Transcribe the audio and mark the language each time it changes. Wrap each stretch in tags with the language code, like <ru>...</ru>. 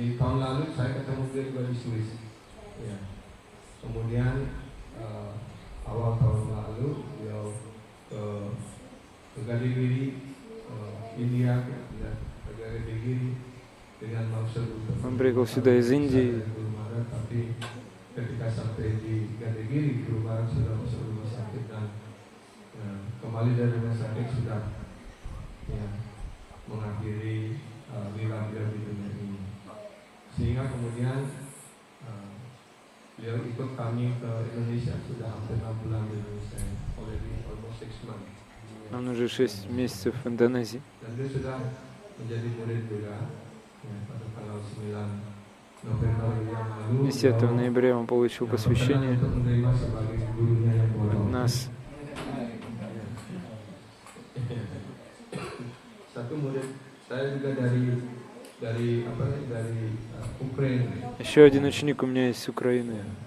<id>Di tahun lalu saya ketemu dia juga di Swiss. Ya. Kemudian awal tahun lalu beliau ke Gadegiri, India, ke Gadegiri dengan maksud untuk.</id> <ru>Он приехал сюда из Индии.</ru> <id>Tapi ketika sampai di Gadegiri, Guru Maharaj sudah masuk rumah sakit dan kembali dari rumah sakit sudah mengakhiri lila beliau di dunia ini. Sehingga kemudian beliau ikut kami ke Indonesia sudah hampir 6 bulan di Indonesia,</id> <en>already almost 6 months.</en> <ru>Он уже 6 месяцев в Индонезии.</ru> <id>Dan dia sudah menjadi murid juga pada tanggal 9 November yang lalu.</id> <ru>10 ноября он получил посвящение от нас.</ru> <id>Satu murid saya juga dari Ukraina.</id> <ru>Еще один ученик у меня есть с Украины.</ru>